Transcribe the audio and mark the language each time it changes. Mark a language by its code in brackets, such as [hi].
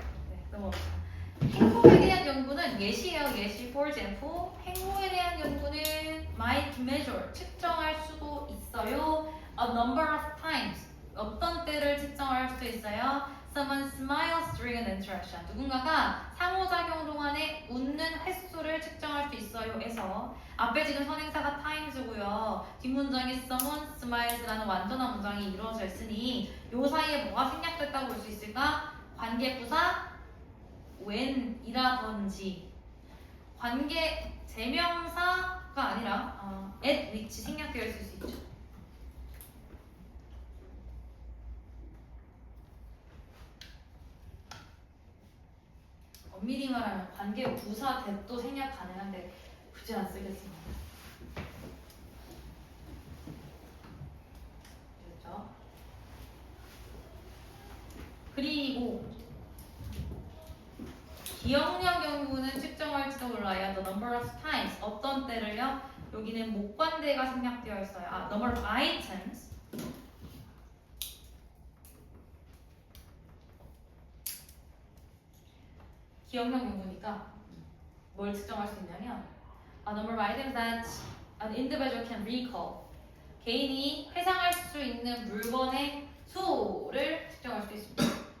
[ko] 네, 넘어갑시다. 행복에 대한 연구는 예시예요. 예시. [en] For example, [ko] 행복에 대한 연구는 [en] might measure, [ko] 측정할 수도 있어요. [en] A number of times, [ko] 어떤 때를 측정할 수도 있어요. [en] Someone smiles during an interaction. [ko] 누군가가 상호작용 동안에 웃는 횟수를 측정할 수 있어요. 에서 앞에 지금 선행사가 times고요. 뒷문장에 someone smiles라는 완전한 문장이 이루어져 있으니 요 사이에 뭐가 생략됐다고 볼 수 있을까? 관계부사 when이라든지 관계 대명사가 아니라 at which 생략되어 있을 수 있죠. 엄밀히 말하면 관계 부사 that도 생략 가능한데 굳이 안 쓰겠습니다. 그렇죠? 그리고 기억력 연구는 측정할지도 몰라요. [en] The number of times [ko] 어떤 때를요? 여기는 목관대가 생략되어 있어요. number of items 기억력 연구니까 뭘 측정할 수 있냐면 [en] a number of items that an individual can recall [ko] 개인이 회상할 수 있는 물건의 수를 측정할 수 있습니다.